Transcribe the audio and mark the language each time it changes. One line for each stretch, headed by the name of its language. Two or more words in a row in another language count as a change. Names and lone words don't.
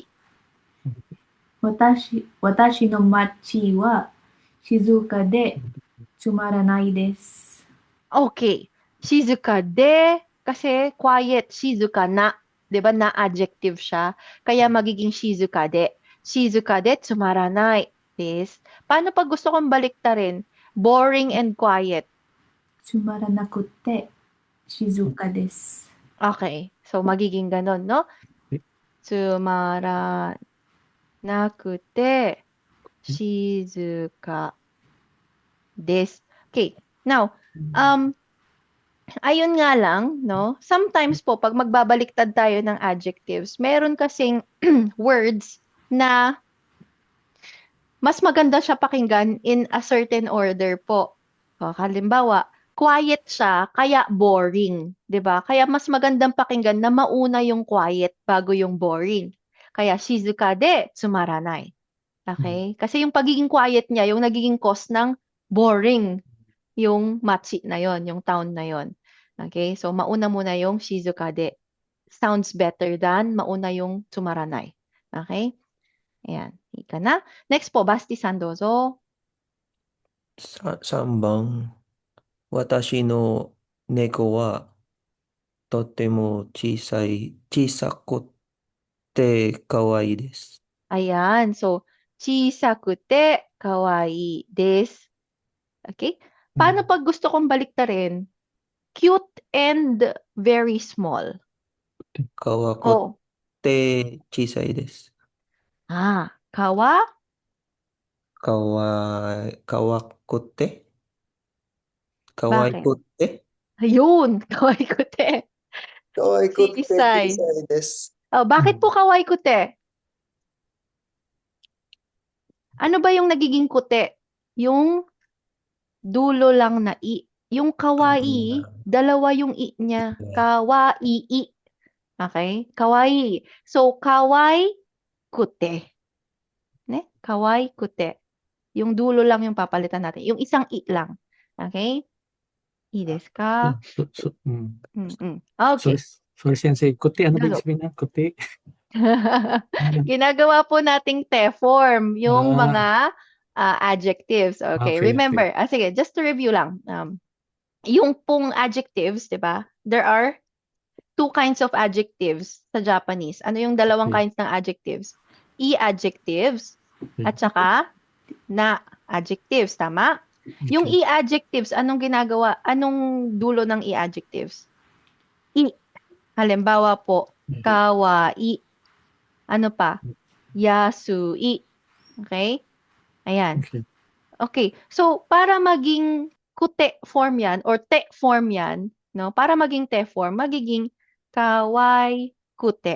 Japanese: 町. 私の町は静かでつまらないです。
Filipino: Okay.
Japanese: 静かで,
Filipino: kasi quiet. Shizuka na. Diba na adjective siya? Kaya magiging shizuka de.
Japanese: 静かでつまらないです.
Filipino: Paano pag gusto kong baliktarin?
English: Boring and quiet.
Japanese: つまらなくて静かです。
Filipino: Okay. So, magiging ganon, no?
Japanese: つまらなくて静かです.
Filipino: Okay. Now, ayun nga lang, no? Sometimes po, pag magbabaliktad tayo ng adjectives, meron kasing words na mas maganda siya pakinggan
English: in a certain order
Filipino: po. Halimbawa, quiet siya, kaya boring. 'Di ba? Kaya mas magandang pakinggan na mauna yung quiet bago yung boring. Kaya
Japanese: 静かでつまらない.
Filipino: Okay? Kasi yung pagiging quiet niya, yung nagiging cause ng boring yung machi na yon, yung town na yon. Okay? So, mauna muna yung
Japanese: 静かで.
English: Sounds better than
Filipino: mauna yung tsumaranai. Okay? Ayan. Ika na. Next po, Basti-san, dozo.
Japanese: 3番、私の猫はとても小さくて可愛いです。
Filipino: Ayan. So,
Japanese: 小さくて可愛いです.
Filipino: Okay? Paano pag gusto kong baliktarin?
English: Cute and very small.
Japanese: 可愛く Oh. て小さいです。 Kawa? 可愛くて可愛くて Ayun. Kawaii-kute. 可愛くて小さ Chisay. いです。
Filipino: Bakit po kawaii-kute? Ano ba yung nagiging kute? Yung dulo lang na i. Yung kawaii, dalawa yung i niya. Kawaii. Okay? Kawaii. So, kawaii-kute. Ne? Kawaii-kute. Yung dulo lang yung papalitan natin. Yung isang i lang. Okay? I desu ka? Okay. Sorry, Sensei. Kuti, ano ba yung Dozo. sabihin niya? Kuti? Ano? Ginagawa po nating te form, yung Ah, mga adjectives. Okay, okay. remember. Sige,
English: just to review
Filipino: lang. Yung pong adjectives, di ba?
English: There are two kinds of adjectives sa Japanese.
Filipino: Ano yung dalawang Okay. kinds ng adjectives? E-adjectives at saka na-adjectives. Tama? Yung Okay. e-adjectives, anong ginagawa? Anong dulo ng e-adjectives? I. Halimbawa po, kawai. Ano pa? Yasui. Okay? Ayan. Okay. Okay. So, para maging kute form yan or te form yan, no? Para maging te form, magiging kawai kute.